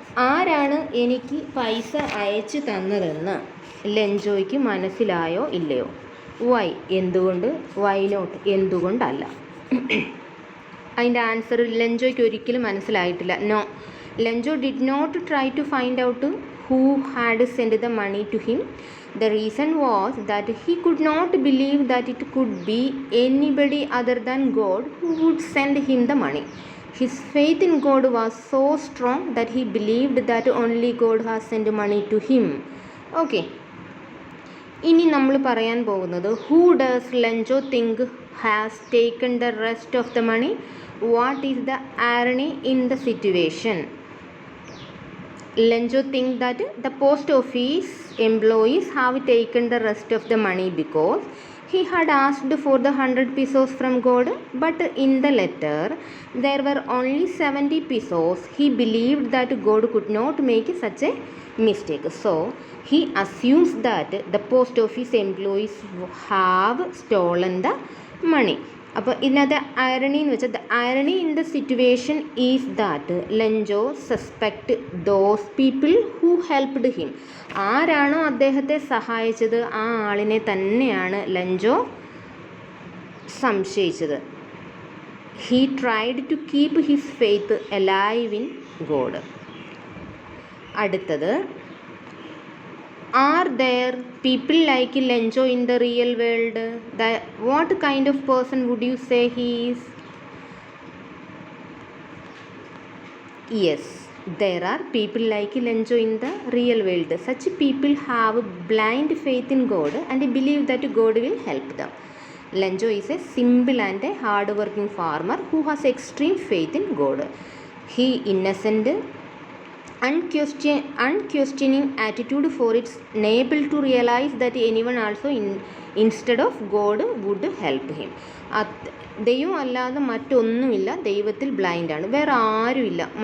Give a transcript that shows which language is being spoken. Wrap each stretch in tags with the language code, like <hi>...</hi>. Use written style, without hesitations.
<ml>ആരാണ് എനിക്ക് പൈസ അയച്ചു തന്നതെന്ന് ലെഞ്ചോയ്ക്ക് മനസ്സിലായോ ഇല്ലയോ? വൈ എന്തുകൊണ്ട്?</ml> <en>why not</en> <ml>എന്തുകൊണ്ടല്ല? അതിൻ്റെ ആൻസർ ലെഞ്ചോയ്ക്ക് ഒരിക്കലും മനസ്സിലായിട്ടില്ല.</ml> <en>No, Lencho did not try to find out who had send the money to him. The reason was that he could not believe that it could be anybody other than God who would send him the money. His faith in God was so strong that he believed that only God has sent money to him. Okay.</en> <ml>ഇനി നമ്മൾ പറയാൻ പോകുന്നത്</ml> <en>Who does Lencho think has taken the rest of the money? What is the irony in the situation? Lenjo think that the post office employees have taken the rest of the money because he had asked for the 100 pesos from God, but in the letter there were only 70 pesos. He believed that God could not make such a mistake. So he assumes that the post office employees have stolen the money.</en> <ml>അപ്പോൾ ഇതിനകത്ത് irony എന്ന് വെച്ചാൽ</ml> <en>The irony in the situation is that Lencho suspect those people who helped him.</en> <ml>ആരാണോ അദ്ദേഹത്തെ സഹായിച്ചത് ആ ആളിനെ തന്നെയാണ് Lencho സംശയിച്ചത്.</ml> <en>He tried to keep his faith alive in God.</en> <ml>അടുത്തത്,</ml> <en>are there people like Lenjo in the real world? What kind of person would you say he is? Yes, there are people like Lenjo in the real world. Such people have blind faith in God and believe that God will help them. Lenjo is a simple and a hard working farmer who has extreme faith in God. he innocent unquestioning attitude for its able to realize that anyone also instead of God would help him.</en> <ml>ദൈവം അല്ലാതെ മറ്റൊന്നുമില്ല, ദൈവത്തിൽ ബ്ലൈൻഡാണ്, വേറെ ആരുമില്ല.</ml>